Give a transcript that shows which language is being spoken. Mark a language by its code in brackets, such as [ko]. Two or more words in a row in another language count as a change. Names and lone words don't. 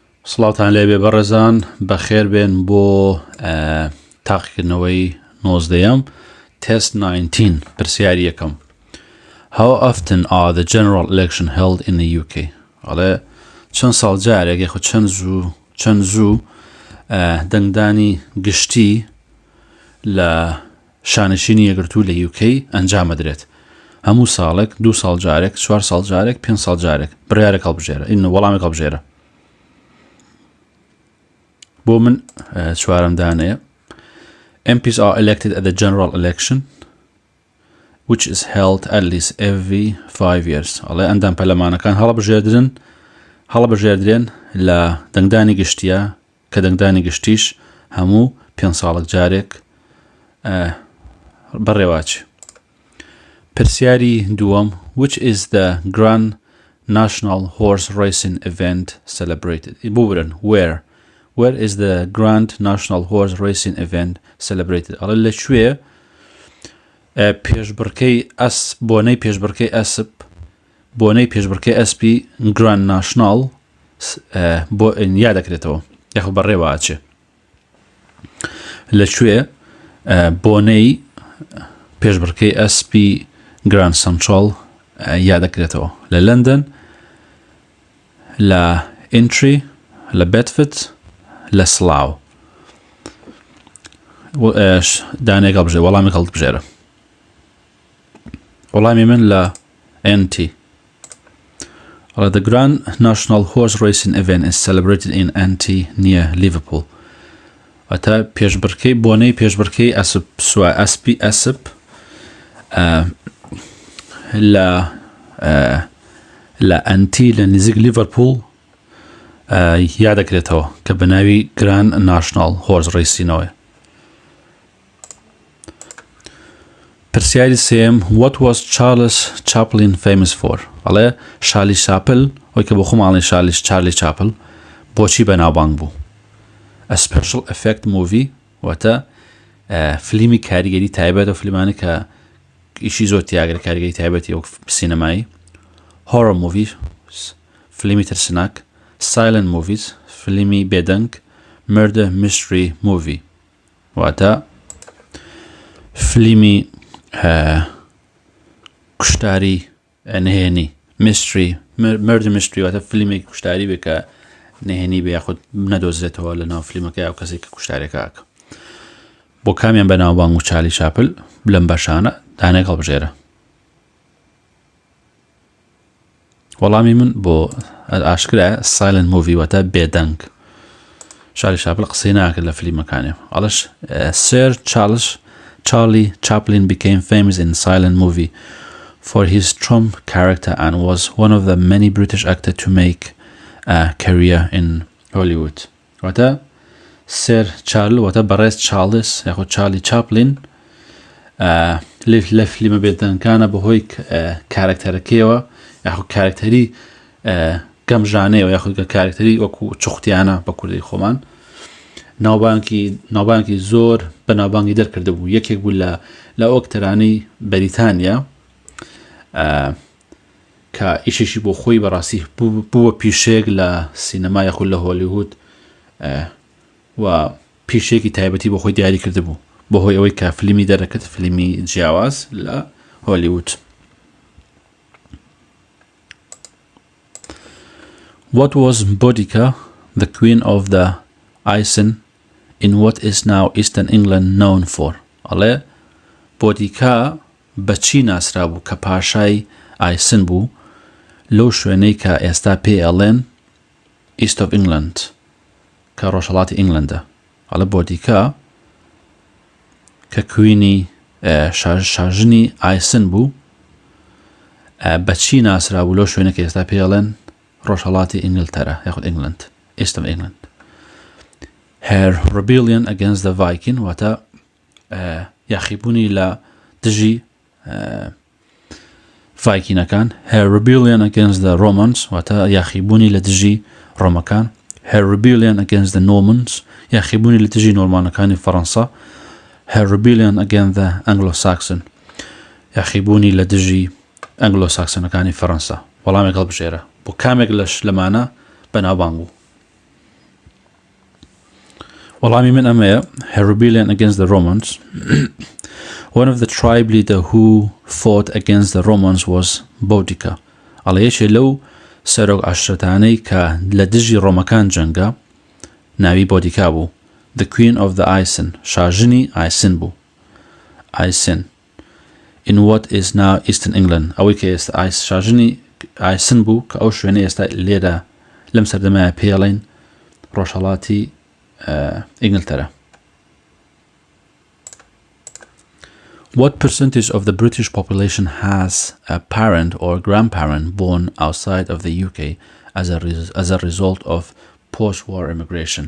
[ckb] سڵاوتان لێبێ بەڕێزان بەخێر بێن بۆ تاقیکردنەوەی نۆزدەیەم تست 19 پرسیاری یەکەم. [en] How often are the general election held in the UK? [ckb] ئەڵێ چەند ساڵ جارێک یاخود چەند زوو دەنگدانی گشتی لە شانشینی یەکگرتوو لە UK ئەنجام ئەدرێت. هەموو ساڵێک 2 ساڵ جارێک 4 ساڵ جارێک 5 ساڵ جارێک بڕیارێک هەڵبژێرە. وەڵامێک هەڵبژێرە. بۆ من چوارەم دانەیە. [en] MPs are elected at the general election which is held at least every 5 years. [ckb] ئەڵێ ئەندام پەرلەمانەکان هەڵبژێردرێن لە دەنگدانی گشتیە کە دەنگدانی گشتیش هەموو 5 ساڵێک جارێک بەڕێواچێ. پرسیاری دووەم [en] which is the grand national horse racing event celebrated? بورن where is the grand national horse racing event celebrated? [ckb] ئەڵێ لەکوێ پێشبڕکەی بۆنەی پێشبڕکەی ئەسپی [en] grand national [ckb] بۆ یا دەکرێتەوە یاخود بەڕێواچێ. لەکوێ بۆنەی پێشبڕکەی ئەسپی [en] grand central [ckb] یا دەکرێتەوە؟ لە لندن، لە ئینتری، لە بێدفورد، لە سڵاو. دانێک هەڵبژێ وەڵامێک هەڵبژێرە. وەڵامی من لە NT. [en] The Grand National Horse Racing event is celebrated in NT near Liverpool. [ckb] واتە پێشبڕکەی بۆنەی پێشبڕکەی ئەسپی ئەسپ لە NT لە نزیک لیڤەرپوڵ یا دەکرێتەوە کە بە ناوی [en] Grand National Horse Racing [ckb] ەوە. پرسیاری سێم [en] What was Charles Chaplin famous for? [ckb] ئەڵێ شارلی چاپل ئەوەی کە بۆ خۆماڵی چارلی چاپل بۆچی بەناوبانگ بوو؟ [en] A special effect movie [ckb] واتە فلیمی کاریگەری تایبەت و فلیمانی کە ئیشی زۆر تیاگرە کاریگەری تایبەتی ئەو سینەمایی. [en] Horror movies [ckb] فلیمی ترسناک. [en] Silent movies [ckb] فلیمی بێدەنگ. [en] Murder mystery movie [ckb] واتە فلیمی کوشتاری نهێنی. [en] Murder mystery [ckb] واتە فلیمی کوشتاری بێ کە نهێنی بێ یاخود نەدۆزرێتەوە لە ناو فلیمەکە یا کەسێک کە کوشتارێکە ئاکە. بۆ کامیان بەناوبانگ و چارلی چاپل لەم بەشانە دانێک هەڵبژێرە. وەڵامی من بۆ ئاشکرایە [en] Silent movie [ckb] واتە بێدەنگ. چارلی چاپل قسەی ناکرد لە فلیمەکانێ. [en] ئەڵەش Sir Charlie Chaplin became famous in Silent movie for his Trump character and was one of the many British actors to make a career in Hollywood. [ckb] واتە Sir Charles واتە بەڕێز چارلز یاخود چارلی چاپلین لە فلیمە بێدەنگەکانە بەهۆی کارکتەرەکەیەوە یاخود کارکتەری گەمژانەیەوە یاخود کارکتەری وەکو چوختیانە بە کوردی خۆمان ناوبانکی زۆر بە ناوبانگی دەرکرده بوو. یەکێک بوو لە ئۆکتەرانی بەریتانیا کە ئیشێکی بۆ خۆی بەڕاستی بووە پیشێک لە سینەما یاخود لە هۆلیوود و پیشێکی تایبەتی بۆ خۆی دیاری کرده بوو بەهۆی ئەوەی کە فلیمی دەرەکەت فلیمی جیاواز لە هۆلیوود. [en] What was Boudica, the Queen of the Icen, in what is now Eastern England known for? [ckb] ئەڵێ بۆدیکا بەچی ناسرا بوو کە پاشای ئایسن بوو لەو شوێنەی کە ئێستا پێی ئەڵێن [en] East of England [ckb] کە ڕۆژهەڵاتی ئینگلەندە. ئەڵێ بۆدیکا کە کوینی شاژنی ئایسن بوو بەچی ناسرا بوو لەو شوێنە کە ئێستا پێی ئەڵێن ڕۆژهەڵاتی ئینگلتەرە یاخود [en] England East of England. Her rebellion against the Viking [ckb] واتە یاخیبوونی لە دژی ڤایکینەکان. [en] Her rebellion against the Romans [ckb] واتە یاخیبوونی لە دژی ڕۆمەکان. [en] Her rebellion against the Normans [ckb] یاخیبوونی لە دژی نۆرمانەکانی فەڕەنسا. [en] Her rebellion against the Anglo-Saxon [ckb] یاخیبوونی لە دژی ئەنگلۆساکسنەکانی فەڕەنسا. وەڵامێک هەڵبژێرە بۆ کامێک لەمانە بەناوبانگ بوو. وەڵامی من ئەمەیە. [en] Her rebellion against the Romans. One of the tribe leader who fought against the Romans was Boudica. [ckb] ئەڵێ یەکێ لەو سەرۆک عەشرەتانەی کە لە دژی ڕۆمەکان جەنگا ناوی بۆدیکا بوو. [en] The Queen of the Icen. [ckb] شاژنی ئایسن بوو. [en] Icen. In what is now Eastern England. [ckb] ئەوەی کە ئێستا شاژنی ئایسن بوو کە ئەو شوێنەی ئێستا لێرە لەم سەردەمایە پێڵێن ڕۆژهەڵاتی ئینگلتەرا. [en] What percentage of the British population has a parent or grandparent born outside of the UK as a result of post-war immigration?